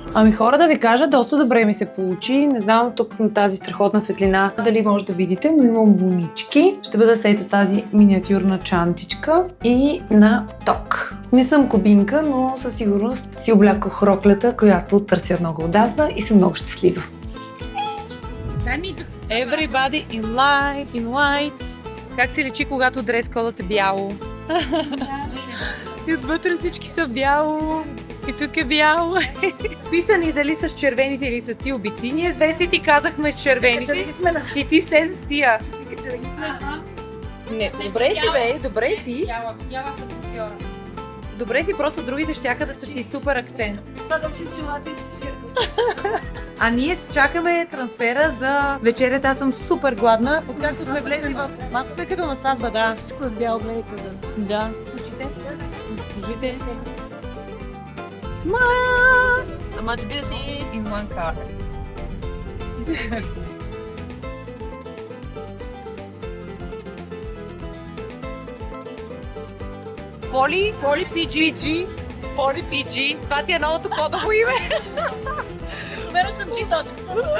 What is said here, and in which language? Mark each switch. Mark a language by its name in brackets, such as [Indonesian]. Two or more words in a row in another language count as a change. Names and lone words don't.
[Bulgarian] Ами хора, да ви кажа, доста добре ми се получи. Не знам тук на тази страхотна светлина дали може да видите, но имам бунички. Ще бъда с ето тази миниатюрна чантичка и на ток. Не съм кубинка, но със сигурност си облякох роклята, която търся много отдавна и съм много щастлива. [English] Everybody in white. [Bulgarian] Как се личи, когато дрес-кодът е бяло? И отвътре всички са бяло. И тук е бяло. Писани дали с червените или с тия обици. Ние с Веси ти казахме с червените. И ти след с тия. Не, добре си, бе, добре си. Бяла в асансьора. Добре си, просто другите щяха да са ти супер акцент. Да си очилата и си А ние си чакаме трансфера за вечерята. Аз съм супер гладна. Откакто сме влезли в... Малко сме като на сватба, да. Всичко е бяло, гледайте за... Да. Спушите. Спушите. [English] Smile! So much beauty in one car. [Bulgarian] Поли PG. Поли PG. Това ти е новото кодово име. Примерно съм G точката.